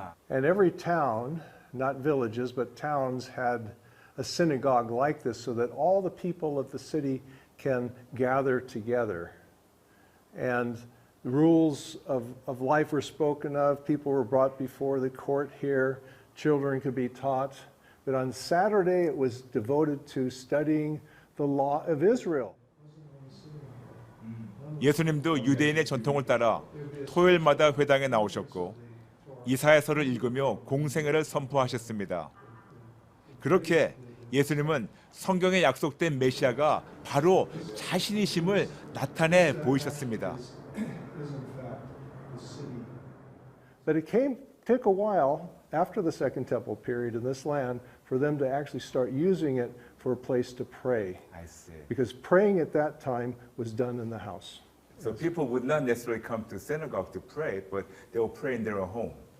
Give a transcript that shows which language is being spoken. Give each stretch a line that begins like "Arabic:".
English: And every town, not villages, but towns had a synagogue like this so that all the people of the city can gather together. And the rules of life were spoken of. People were brought before the court here. Children could be taught. But on Saturday, it was devoted to studying the law of Israel.
Korean: 예수님도 유대인의 전통을 따라 토요일마다 회당에 나오셨고 이사야서를 읽으며 공생애를 선포하셨습니다. 그렇게 예수님은 성경에 약속된 메시아가 바로 자신이심을 나타내 보이셨습니다.
English: But it took a while after the Second Temple period in this land for them to actually start using it for a place to pray. I see. Because praying at that time was done in the house. So people would not necessarily come to synagogue to pray, but they will pray in their own home.